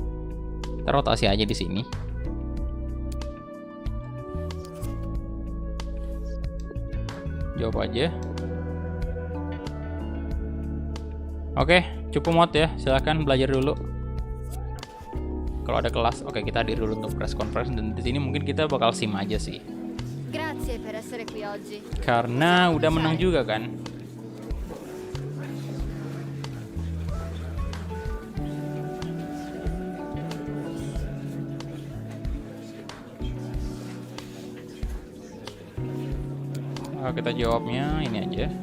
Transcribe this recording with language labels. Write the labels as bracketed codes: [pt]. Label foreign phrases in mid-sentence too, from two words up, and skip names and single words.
[id] Kita rotasi aja di sini. Jawab aja. Oke, cukup mod ya. Silahkan belajar dulu. Kalau ada kelas, oke kita hadir dulu untuk [en] press conference, [id] dan di sini mungkin kita bakal sim aja sih. [it] Grazie per essere qui oggi. [id] Karena udah menang juga kan. Kita jawabnya ini aja.